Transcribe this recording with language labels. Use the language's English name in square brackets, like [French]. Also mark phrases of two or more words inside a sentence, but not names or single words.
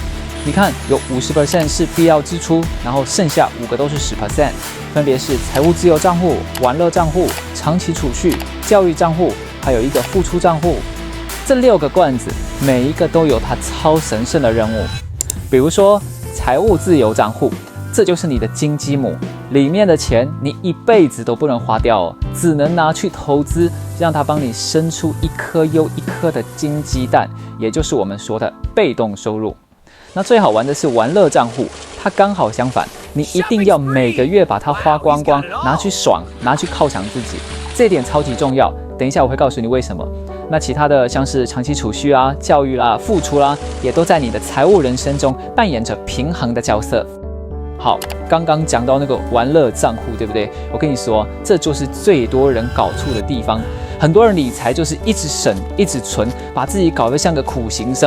[Chinese] 你看，有50% 是必要支出，然後剩下5個都是10%，分別是財務自由賬戶、玩樂賬戶、長期儲蓄、教育賬戶，還有一個付出賬戶。這6個罐子，每一個都有它超神聖的任務。比如說，財務自由賬戶，這就是你的金雞母，裡面的錢你一輩子都不能花掉哦，只能拿去投資，讓它幫你生出一顆又一顆的金雞蛋，也就是我們說的被動收入。那最好玩的是玩樂賬戶，它剛好相反，你一定要每個月把它花光光，拿去爽，拿去犒賞自己，這一點超級重要。等一下我會告訴你為什麼。那其他的像是長期儲蓄啊、教育啦、付出啦，也都在你的財務人生中扮演着平衡的角色。好，剛剛講到那個玩樂賬戶，對不對？我跟你說，這就是最多人搞錯的地方。很多人理財就是一直省，一直存，把自己搞得像個苦行僧。